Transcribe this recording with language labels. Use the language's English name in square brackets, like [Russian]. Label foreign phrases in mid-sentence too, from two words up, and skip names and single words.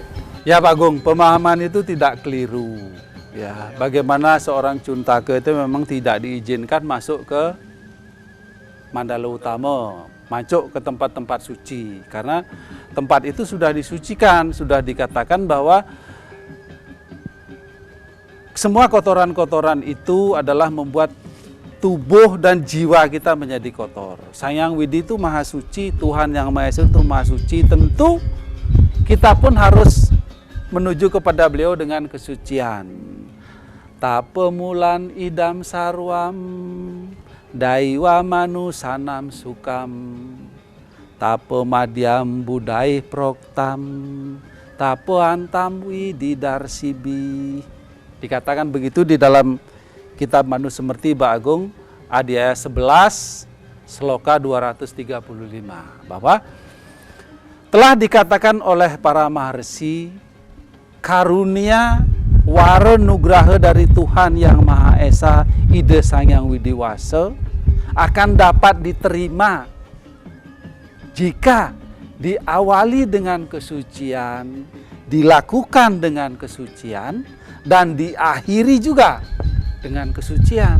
[Indonesian] Ya Pak Agung, pemahaman itu tidak keliru. Ya, bagaimana seorang Cuntake itu memang tidak diizinkan masuk ke Mandala Utama, masuk ke tempat-tempat suci, karena tempat itu sudah disucikan, sudah dikatakan bahwa semua kotoran-kotoran itu adalah membuat tubuh dan jiwa kita menjadi kotor. Sang Hyang Widi itu maha suci, Tuhan Yang Maha Esa itu maha suci. Tentu kita pun harus menuju kepada beliau dengan kesucian. [Sanskrit] Tapemulan idam sarwam, daiwa manusanam sukam, tape madyam budai proktam, tape antam wididarsibi. [Indonesian] Dikatakan begitu di dalam kitab Manusemerti Pak Agung, Adhyaya 11, Sloka 235, bahwa telah dikatakan oleh para maharsi, karunia wara nugraha dari Tuhan Yang Maha Esa, ide Sang Hyang Widiwasa, akan dapat diterima jika diawali dengan kesucian, dilakukan dengan kesucian, dan diakhiri juga dengan kesucian.